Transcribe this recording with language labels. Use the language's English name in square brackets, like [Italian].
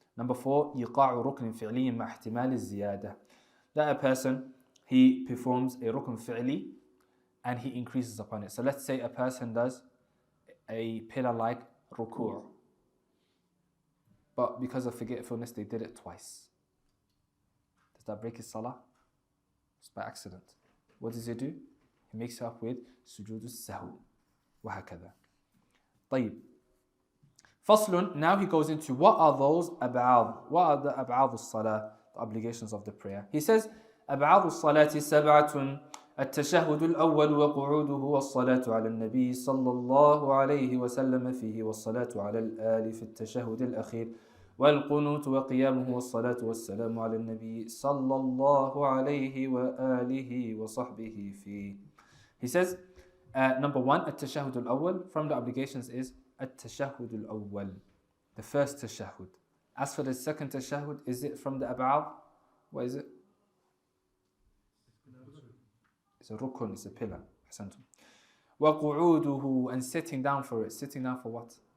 [English] Number 4, [Arabic] إيقاع ركن فعلي مع احتمال الزيادة. [English] That a person, he performs a rukn fi'li and he increases upon it. So let's say a person does a pillar like Ruku', but because of forgetfulness they did it twice. Does that break his salah? It's by accident. What does he do? He makes it up with Sujood As-Sahw. [Arabic] وهكذا. طيب. [English] Faslun, now he goes into what are those ab'ad? What are the ab'ad al-salah, the obligations of the prayer? He says, [Arabic] أبعاد الصلاة سبعة التشهد الأول وقعوده والصلاة على النبي صلى الله عليه وسلم فيه والصلاة على الآل في التشهد الأخير والقنوت وقيامه والصلاة والسلام على النبي صلى الله عليه وآله وصحبه فيه. [English] He says, number 1, التشهد الأول. From the obligations is التشهد الأول, the first tashahhud. As for the second tashahhud, is it from the ab'ad? What is it? It's a rukun, it's a pillar. Ahsantum. [Arabic] وَقُعُودُهُ, [English] and sitting down for it. Sitting down for what?